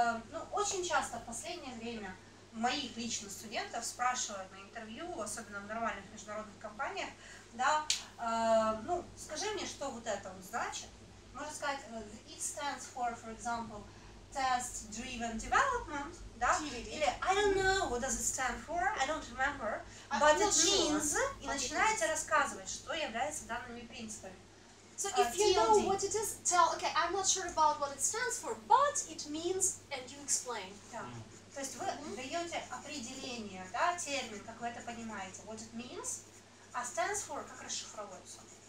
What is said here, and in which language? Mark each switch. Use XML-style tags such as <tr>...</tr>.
<ru>Ну, очень часто в последнее время моих личных студентов спрашивают на интервью, особенно в нормальных международных компаниях, да, ну, скажи мне, что вот это вот значит. Можно сказать,</ru> <en>it stands for example, test-driven development,</en> <ru>да, или</ru> <en>I don't know what does it stand for, I don't remember, but it means,</en> <ru>и начинаете рассказывать, что является данными принципами.</ru> <en>So if you know what it is, tell, okay, I'm not sure about what it stands for, but it means, and you explain.</en> <ru>Да. То есть вы даете определение, да, термин, как вы это понимаете,</ru> <en>what it means,</en> <ru>а</ru> <en>stands for,</en> <ru>как расшифровывается.</ru>